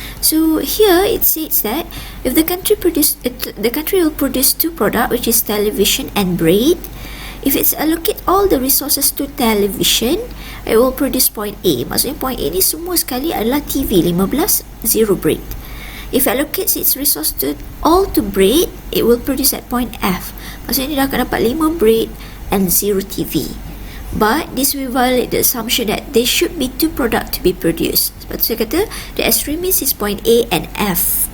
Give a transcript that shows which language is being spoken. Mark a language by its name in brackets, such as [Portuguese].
[English] So here it says that if the country will produce 2 products, which is television and bread. If it's allocate all the resources to television, it will produce point A. [Malay] Maksudnya point A ni semua sekali adalah TV 15, 0 bread. [English] If allocates its resource all to bread, it will produce at point F. [Malay] Maksudnya dia akan dapat [English] 5 bread and 0 TV. But this will violate the assumption that there should be 2 products to be produced. [Malay] Sebab tu saya kata [English] the extremis is point A and F.